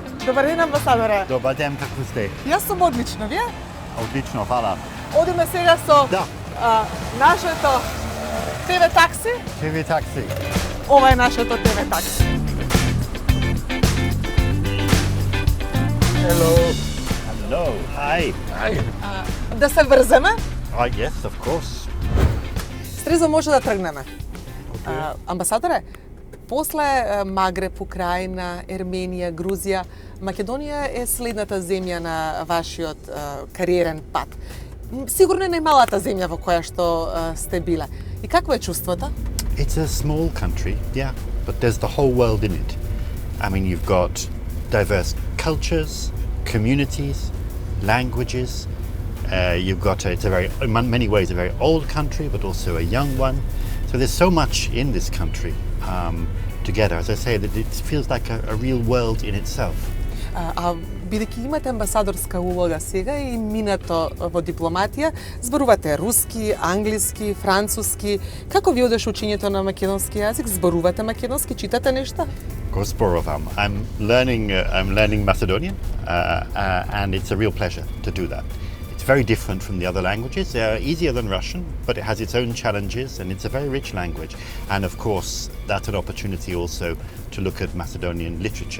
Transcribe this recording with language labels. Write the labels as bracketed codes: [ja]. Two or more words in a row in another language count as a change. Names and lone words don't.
[mk] Добар ден, амбасадоре. Добар ден, како сте? Јас сум одлично, вие? Одлично, фала. Одиме сега со Да. нашето ТВ такси. ТВ такси. Ова е нашето ТВ такси. [en] Hello. Hello. Hi. [mk] Да се врземе? [en] Yes, of course. [mk] Стрезо може да тргнеме. Амбасадоре, после Магреб, Украина, Ерменија, Грузија, Македонија е следната земја на вашиот кариерен пат. Сигурно е најмалата земја во која што сте биле. И какво е чувството? [en] It's a small country, yeah, but there's the whole world in it. I mean, you've got diverse cultures, communities, languages. You've got it's a very, in many ways, a very old country, but also a young one. So there's so much in this country together. As I say, that it feels like a real world in itself. [mk] Бидејќи имате амбасадорска улога сега и минато во дипломатија, зборувате руски, англиски, француски. Како ви одеше учењето на македонски јазик? Зборувате македонски, читате нешта? Го зборувам. [en] I'm learning Macedonian, and it's a real pleasure to do that. It's very different from the other languages. They are easier than Russian, but it has its own challenges, and it's a very rich language. And of course, that's an opportunity also to look at Macedonian literature.